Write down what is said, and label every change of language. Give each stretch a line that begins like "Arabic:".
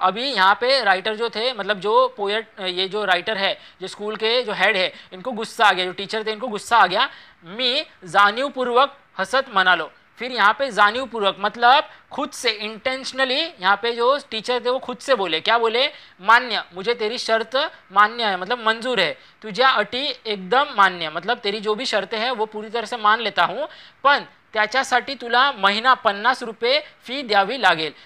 Hindi: अभी यहाँ पे राइटर जो थे, मतलब जो पोएट, ये जो राइटर है, जो स्कूल के जो हेड है, इनको गुस्सा आ गया, जो टीचर थे इनको गुस्सा आ गया।
Marathi: मी जाणीवपूर्वक हसत म्हणालो।
Hindi: फिर यहाँ पे जाणीवपूर्वक मतलब खुद से, इंटेंशनली, यहाँ पे जो टीचर थे वो खुद से बोले, क्या बोले, मान्य, मुझे तेरी शर्त मान्य है, मतलब मंजूर है,
Marathi: तुझ्या अटी एकदम मान्य,
Hindi: मतलब तेरी जो भी शर्तें हैं वो पूरी तरह से मान लेता हूँ,
Marathi: पण त्याच्यासाठी तुला महीना 50 रुपये फी द्यावी लागेल।